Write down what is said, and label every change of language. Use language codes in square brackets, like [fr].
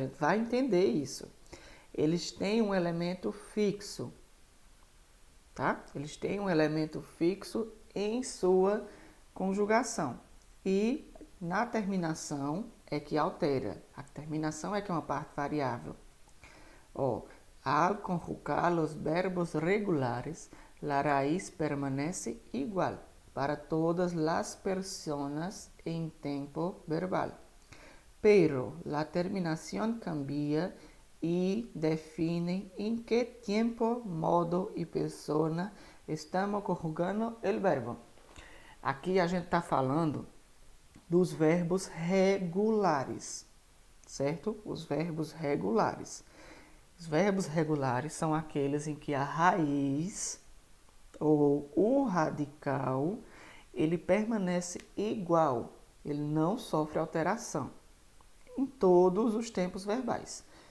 [pt] A gente vai entender isso. Eles têm um elemento fixo, tá? Eles têm um elemento fixo em sua conjugação. E na terminação é que altera. A terminação é que é uma parte variável. [es] Ó, al conjugar los verbos regulares, la raíz permanece igual para todas las personas en tiempo verbal. Pero la terminación cambia y define en qué tiempo, modo y persona estamos conjugando el verbo. [pt] Aqui a gente está falando dos verbos regulares, certo? Os verbos regulares. Os verbos regulares são aqueles em que a raiz ou o radical ele permanece igual, ele não sofre alteração em todos os tempos verbais.